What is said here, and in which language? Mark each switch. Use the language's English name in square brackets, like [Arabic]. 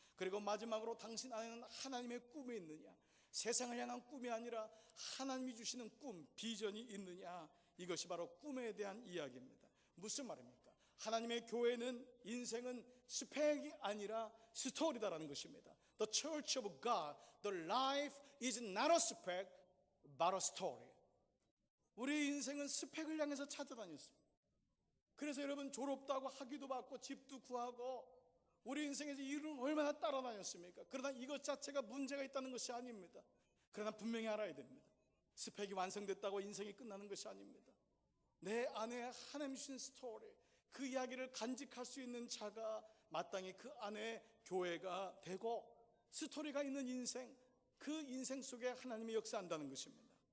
[Korean] 그리고 마지막으로 당신 안에는 하나님의 꿈이 있느냐? 세상을 향한 꿈이 아니라 하나님이 주시는 꿈, 비전이 있느냐? 이것이 바로 꿈에 대한 이야기입니다. 무슨 말입니까? 하나님의 교회는, 인생은 스펙이 아니라 스토리다라는 것입니다. [English] The Church of God, the life is not a spec, but a story. [Korean] 우리의 인생은 스펙을 향해서 찾아다녔습니다. 그래서 여러분 졸업도 하고 학위도 받고 집도 구하고 우리 인생에서 일을 얼마나 따라다녔습니까? 그러나 이것 자체가 문제가 있다는 것이 아닙니다. 그러나 분명히 알아야 됩니다. 스펙이 완성됐다고 인생이 끝나는 것이 아닙니다. 내 안에 하나님 주신 스토리, 그 이야기를 간직할 수 있는 자가 마땅히 그 안에 교회가 되고, 스토리가 있는 인생, 그 인생 속에 하나님이 역사한다는 것입니다.